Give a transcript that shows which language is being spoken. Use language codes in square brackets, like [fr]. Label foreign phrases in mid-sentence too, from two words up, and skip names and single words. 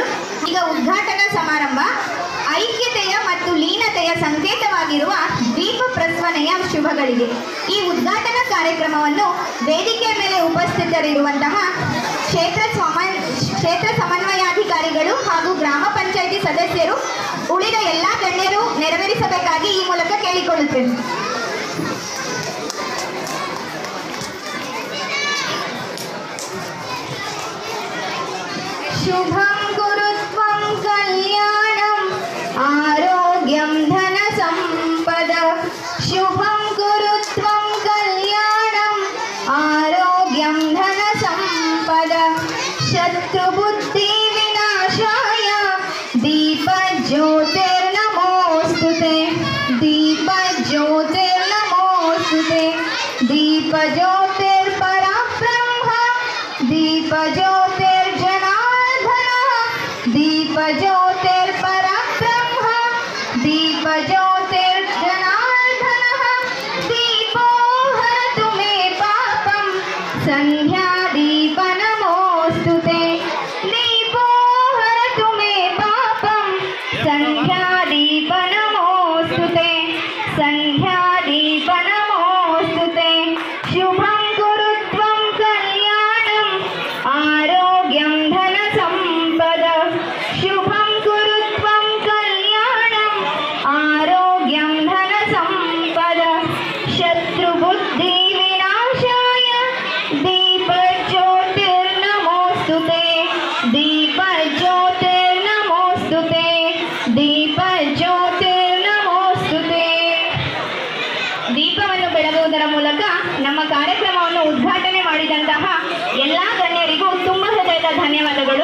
[kn] ಈಗ ಉದ್ಘಾಟನಾ ಸಮಾರಂಭ ಐಕ್ಯತೆಯ ಮತ್ತು ಲೀನತೆಯ ಸಂಕೇತವಾಗಿರುವ ದೀಪ ಪ್ರಸ್ವನೆಯ ಶುಭಗಳಿಗೆ. ಈ ಉದ್ಘಾಟನಾ ಕಾರ್ಯಕ್ರಮವನ್ನು ವೇದಿಕೆಯ ಮೇಲೆ ಉಪಸ್ಥಿತರಿರುವಂತಹ ಕ್ಷೇತ್ರ ಸಮನ್ವಯಾಧಿಕಾರಿಗಳು ಹಾಗೂ ಗ್ರಾಮ ಪಂಚಾಯಿತಿ ಸದಸ್ಯರು ಉಳಿದ ಎಲ್ಲ ಗಣ್ಯರು ನೆರವೇರಿಸಬೇಕಾಗಿ ಈ ಮೂಲಕ ಕೇಳಿಕೊಳ್ಳುತ್ತೇನೆ. [sa] ಶುಭಂ ಗುರುತ್ವಂ ಕಲ್ಯಾಣಂ ಆರೋಗ್ಯಂ ಧನ ಸಂಪದ. ಶುಭಂ ಗುರುತ್ವಂ ಕಲ್ಯಾಣಂ ಆರೋಗ್ಯಂ ಧನ ಸಂಪದ. ಶತ್ರು ಬುದ್ಧಿ ವಿನಾಶಾಯ ದೀಪ ಜ್ಯೋತಿರ್ನಮೋಸ್ತುತೆ. ದೀಪ ಜ್ಯೋತಿರ್ನಮೋಸ್ತುತೆ. ದೀಪ ಜ್ಯೋತಿರ್ಪರಬ್ರಹ್ಮ. ದೀಪ ಜ್ಯೋತಿರ್ಜನಾರ್ದನ. ದೀಪ ಜ್ಯೋತಿರ್ಪರಬ್ರಹ್ಮ. ದೀಪ ಜ್ಯೋತಿರ್ಜನಾರ್ದನ. ದೀಪೋ ಹರತು ಮೇ ಪಾಪಂ ಸಂಧ್ಯಾ ದೀಪ ನಮೋಸ್ತುತೆ. ದೀಪೋ ಹರತು ಮೇ ಪಾಪಂ ಸಂಧ್ಯಾ ದೀಪ ನಮೋಸ್ತುತೆ. ಸಂಧ್ಯಾ ದೀಪ ನಮೋಸ್ತುತೆ. ಶುಭಂ ಗುರುತ್ವಂ ಕಲ್ಯಾಣಂ ಆರೋಗ್ಯಂ ಧನ ಸಂಪದ. ಶುಭಂ ಗುರುತ್ವಂ ಕಲ್ಯಾಣಂ ಆರೋಗ್ಯಂ ಧನ ಸಂಪದ. ಶತ್ರು ಬುದ್ಧಿ ವಿನಾಶಾಯ ದೀಪ ಜ್ಯೋತಿರ್ನಮೋಸ್ತುತೆ. ದೀಪ ಜ್ಯೋತಿರ್ನಮೋಸ್ತುತೆ. ದೀಪ ಜ್ಯೋತಿರ್ನಮೋಸ್ತುತೆ. [kn] ದೀಪವನ್ನು ಬೆಳಗುವುದರ ಮೂಲಕ ನಮ್ಮ ಕಾರ್ಯಕ್ರಮವನ್ನು ಉದ್ಘಾಟನೆ ಮಾಡಿದಂತಹ ಎಲ್ಲ ಗಣ್ಯರಿಗೂ ತುಂಬ ಹೃದಯದ ಧನ್ಯವಾದಗಳು.